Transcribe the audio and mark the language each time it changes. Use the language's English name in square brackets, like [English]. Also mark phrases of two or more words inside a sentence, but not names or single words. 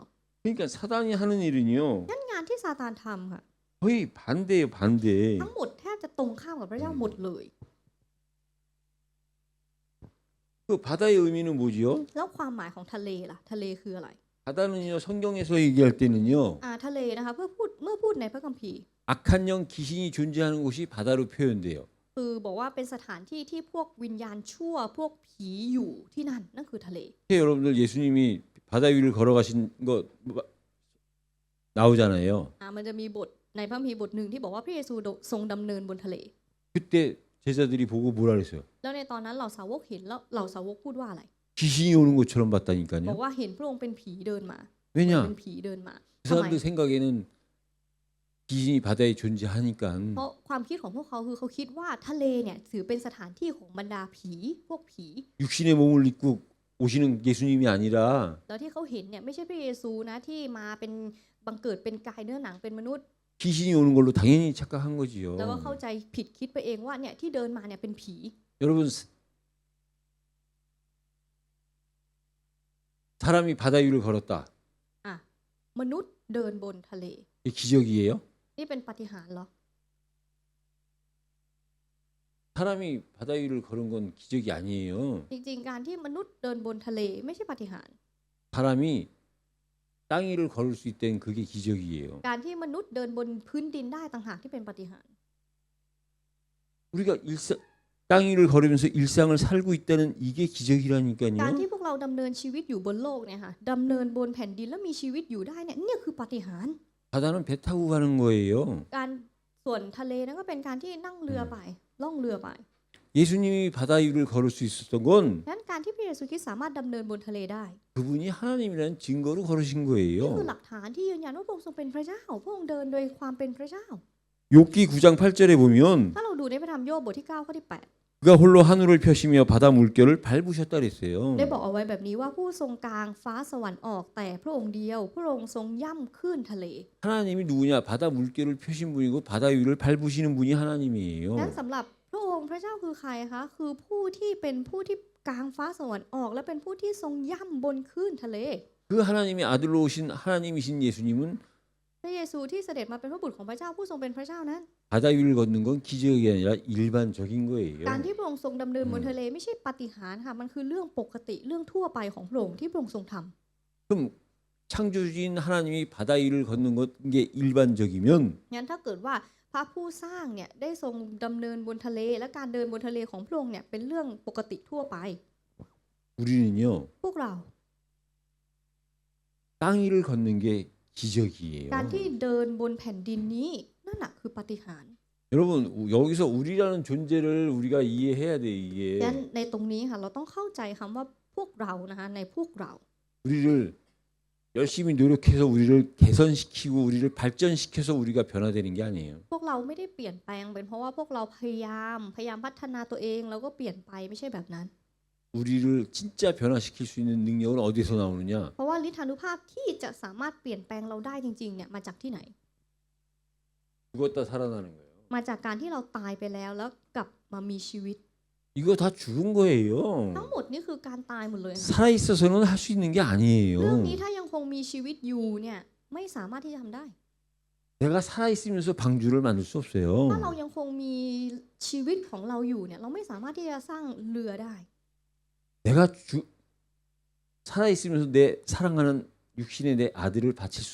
[Korean] 그러니까 사단이 하는 일은요 [Thai] งั้นงานที่ซาตานทำค่ะ [Korean] 거의 반대예요, 반대. [Thai] ทั้งหมดแทบจะตรงข้ามกับพระเจ้าหมดเลย [Korean] 그 바다의 의미는 뭐지요? [Thai] แล้วความหมายของทะเลล่ะทะเลคืออะไร [Korean] 바다는요 성경에서 얘기할 때는요 [Thai] ทะเลนะคะเมื่อพูดในพระคัมภีร์ [Korean] 악한 영 귀신이 존재하는 곳이 바다로 표현돼요. [Thai] คือบอกว่าเป็นสถานที่ที่พวกวิญญาณชั่วพวกผีอยู่ที่นั่นนั่นคือทะเล [Korean] 여러분들 예수님이 바다 위를 걸어가신 거 나오잖아요. [Thai] มันจะมีบทในพระคัมภีร์บทหนึ่งที่บอกว่าพระเยซูทรงดำเนินบนทะเล [Korean] 그때 제자들이 보고 뭐라 그랬어요? [Thai] แล้วในตอนนั้นเหล่าสาวกเห็นแล้วเหล่าสาวกพูดว่าอะไร [Korean] 귀신이 오는 것처럼 [Thai] บอ [Korean] 봤다니까요. [Thai] กว่าเห็นพระองค์เป็นผีเดินมา [Korean] 왜냐? [Thai] เป็นผีเดินมา [Korean] 그 [Thai] ทำไม [Korean] 사람들 생각에는 귀신이 바다에 존재하니까 [Thai] เพราะความคิดของพวกเขาคือเขาคิดว่าทะเลเนี่ยถือเป็นสถานที่ของบรรดาผีพวกผี [Korean] 육신의 몸을 입고 오시는 예수님이 아니라 [Thai] แล้วที่เขาเห็นเนี่ยไม่ใช่พระเยซูนะที่มาเป็นบังเกิดเป็นกายเนื้อหนังเป็นมนุษย์ [Korean] 귀신이 오는 걸로 당연히 착각한 거지요. [Thai] แล้วก็เข้าใจผิดคิดไปเองว่าเนี่ยที่เดินมาเนี่ยเป็นผี [Korean] 여러분 사람이 바다 위를 걸었다. [Thai] มนุษย์เดินบนทะเล [Korean] 이게 기적이에요? [Thai] นี่เป็นปาฏิหาริย์เหรอ [Korean] 사람이 바다 위를 걸은 건 기적이 아니에요. [Thai] จริงๆการที่มนุษย์เดินบนทะเลไม่ใช่ปาฏิหาริย์ [Korean] 사람이 땅 위를 걸을 수 있다는 그게 기적이에요. [Thai] การที่มนุษย์เดินบนพื้นดินได้ต่างหากที่เป็นปาฏิหาริย์ [Korean] 우리가 땅 위를 걸으면서 일상을 살고 있다는 이게 [Thai] การ [Korean] 기적이라니까요. [Thai] ที่พวกเราดำเนินชีวิตอยู่บนโลกเนี่ยค่ะดำเนินบนแผ่นดินแล้วมีชีวิตอยู่ได้เนี่ยคือปาฏิหาริย์ [Korean] 바다는 배 타고 가는 거예요. [Thai] การส่วนทะเลนั้นก็เป็นการที่นั่งเรือไปล่องเรือไป [Korean] 예수님이 바다 위를 걸을 수 있었던 건 [Thai] นั้นการที่พระเยซูคริสต์สามารถดำเนินบนทะเลได้ [Korean] 그분이 하나님이라는 증거로 걸으신 [Thai] นี่คือ [Korean] 거예요. [Thai] หลักฐานที่ยืนยันว่าพระองค์ทรงเป็นพระเจ้าพระองค์เดินโดยความเป็นพระเจ้า [Korean] 욥기 9장 8절에 보면 [Thai] ถ้าเราดูในพระธรรมโยบบทที่ 9 ข้อที่ [Korean] 그가 홀로 하늘을 펴시며 바다 물결을 밟으셨다 8 그랬어요. [Thai] ได้บอกเอาไว้แบบนี้ว่าผู้ทรงกลางฟ้าสวรรค์ออกแต่พระองค์เดียวพระองค์ทรงย่ำคลื่นทะเล [Korean] 하나님이 누구냐? 바다 물결을 펴신 분이고 바다 위를 밟으시는 분이 하나님이에요. [Thai] นั้นสำหรับพระองค์พระเจ้าคือใครคะคือผู้ที่เป็นผู้ที่กลางฟ้าสวรรค์ออกและเป็นผู้ที่ทรงย่ำบนคลื่นทะเล [Korean] 그 하나님의 아들로 오신 하나님이신 예수님은 [Thai] พระเยซูที่เสด็จมาเป็นพระบุตรของพระเจ้าผู้ทรงเป็นพระเจ้านั้น [Korean] 바다 위를 걷는 건 기적이 아니라 일반적인 거예요. [Thai] การที่พระองค์ทรงดำเนินบนทะเลไม่ใช่ปาฏิหาริย์ค่ะมันคือเรื่องปกติเรื่องทั่วไปของพระองค์ที่พระองค์ทรงทำ [Korean] 그럼 창조주인 하나님이 바다 위를 걷는 것 게 일반적이면 [Thai] งั้นถ้าเกิดว่าพระผู้สร้างเนี่ยได้ทรงดำเนินบนทะเลและการเดินบนทะเลของพระองค์เนี่ยเป็นเรื่องปกติทั่วไป [Korean] 우리는요 [Thai] พวกเรา [Korean] 땅 위를 걷는 게 기적이에요. [Thai] การที่เดินบนแผ่นดินนี้นั่นแหะคือปาฏิหาริย์ [Korean] 여러분 여기서 우리라는 존재를 우리가 이해해야 돼 [Thai] งั้น [Korean] 이게 [Thai] ในตรงนี้ค่ะเราต้องเข้าใจคำว่าพวกเรานะคะในพวกเรา [Korean] 우리를 열심히 노력해서 우리를 개선시키고 우리를 발전시켜서 우리가 변화되는 게 아니에요. [Thai] พวกเราไม่ได้เปลี่ยนแปลงเป็นเพราะว่าพวกเราพยายามพัฒนาตัวเองแล้วก็เปลี่ยนไปไม่ใช่แบบนั้น [Korean] 우리를 진짜 변화시킬 수 있는 능력은 어디서 나오느냐? [Thai] เพราะว่าฤทธานุภาพที่จะสามารถเปลี่ยนแปลงเราได้จริงๆเนี่ยมาจากที่ไหน [Korean] 죽었다 살아나는 거예요. [Thai] มาจากการที่เราตายไปแล้วแล้วกลับมามีชีวิต [Korean] 이거 다 죽은 거예요. [Thai] ทั้งหมดนี่คือการตายหมดเลยค่ะ [Korean] 살아 있어서는 할 수 있는 게 [Thai] เรื่อง [Korean] 아니에요. [Thai] นี้ถ้ายังคงมีชีวิตอยู่เนี่ยไม่สามารถที่จะทำได้ [Korean] 내가 살아 있으면서 방주를 만들 수 [Thai] ถ้าเรา [Korean] 없어요. [Thai] ยังคงมีชีวิตของเราอยู่เนี่ยเราไม่สามารถที่จะสร้างเรือได้ [Korean] 내가 살아 있으면서 내 사랑하는 육신의 내 아들을 바칠 수